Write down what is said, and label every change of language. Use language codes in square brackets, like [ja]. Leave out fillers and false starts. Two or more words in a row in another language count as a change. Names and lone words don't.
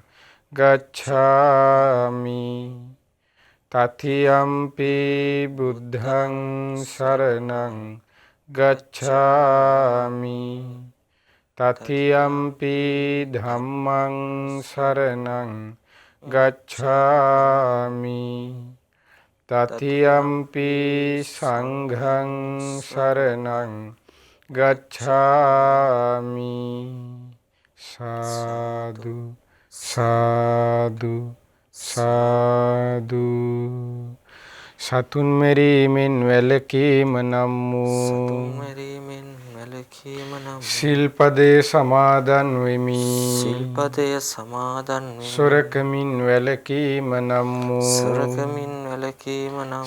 [pi] ගච්ඡාමි තතියම්පි බුද්ධං සරණං ගච්ඡාමි තතියම්පි ධම්මං සරණං ගච්ඡාමි තතියම්පි සංඝං සරණං ගච්ඡාමි. සාදු සාදු සාදු. [si] සතුන් මෙරීමෙන් වැළකීම නම් වූ සිල්පදේ සමාදන් වෙමි. සිල්පදය සමාදන් වෙමි. සොරකමින් වැළකීම නම් වූ සොරකමින් වැළකීම නම්